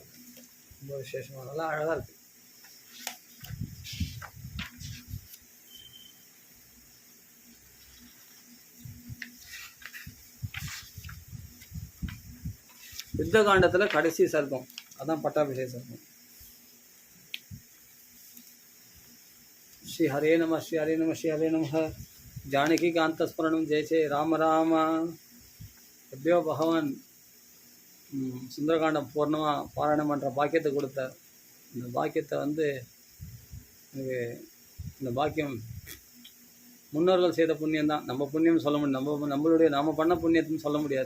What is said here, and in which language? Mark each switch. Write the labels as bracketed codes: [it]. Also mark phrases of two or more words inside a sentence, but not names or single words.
[ta] ரொம்ப விசேஷமாக நல்லா அழகாக இருக்குது. யுத்த காண்டத்தில் கடைசி சர்க்கம் அதான் பட்டாபிஷேக சர்க்கம். [sa] श्री हरे नमः श्री हरे नमः श्री हरे नमः. जानकीकान्तस्मरणं जय जय राम राम. [ta] எப்படியோ பகவான் சுந்தரகாண்டம் பூர்ணமாக பாராயணம் பண்ணுற பாக்கியத்தை கொடுத்தார். இந்த பாக்கியத்தை எனக்கு இந்த பாக்கியம் முன்னோர்கள் செய்த புண்ணியம் தான். நம்ம புண்ணியம் சொல்ல முடியும், நம்ம பண்ண புண்ணியத்துன்னு சொல்ல முடியாது.